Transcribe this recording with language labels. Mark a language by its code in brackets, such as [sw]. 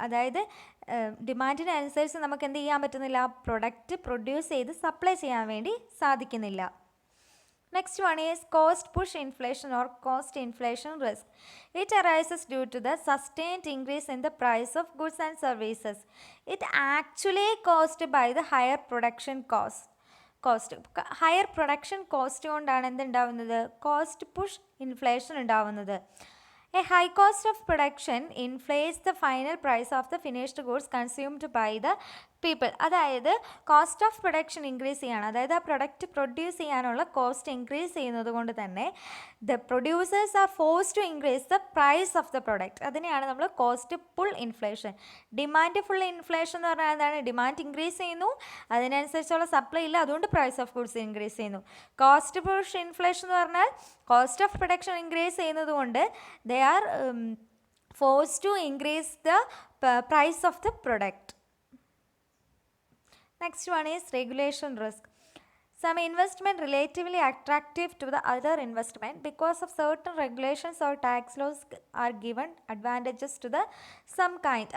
[ml] അതായത് ഡിമാൻഡിനനുസരിച്ച് നമുക്ക് എന്ത് ചെയ്യാൻ പറ്റുന്നില്ല, പ്രൊഡക്റ്റ് പ്രൊഡ്യൂസ് ചെയ്ത് സപ്ലൈ ചെയ്യാൻ വേണ്ടി സാധിക്കുന്നില്ല. [en] Next one is cost push inflation or cost inflation risk. It arises due to the sustained increase in the price of goods and services. It actually caused by the higher production cost. [ml] Higher production cost കൊണ്ടാണ് എന്തുണ്ടാവുന്നത്, cost push inflation ഉണ്ടാവുന്നത്. [en] A high cost of production inflates the final price of the finished goods consumed by the people. [ml] അതായത് cost of production increase ചെയ്യാണ്, അതായത് ആ product produce ചെയ്യാനുള്ള cost increase ചെയ്യുന്നത് കൊണ്ട് തന്നെ [en] The producers are forced to increase the price of the product. [ml] അതിനെയാണ് നമ്മൾ cost pull inflation. Demand full inflation എന്ന് പറഞ്ഞാൽ എന്താണ്, ഡിമാൻഡ് ഇൻക്രീസ് ചെയ്യുന്നു, അതിനനുസരിച്ചുള്ള സപ്ലൈ ഇല്ല, അതുകൊണ്ട് പ്രൈസ് ഓഫ് ഗുഡ്സ് ഇൻക്രീസ് ചെയ്യുന്നു. കോസ്റ്റ് പുഷ് ഇൻഫ്ലേഷൻ എന്ന് പറഞ്ഞാൽ കോസ്റ്റ് ഓഫ് പ്രൊഡക്ഷൻ ഇൻക്രീസ് ചെയ്യുന്നത് കൊണ്ട് [en] They are forced to increase the price of the product. Next one is regulation risk. Some investment relatively attractive to the other investment because of certain regulations or tax laws are given advantages to the some kind.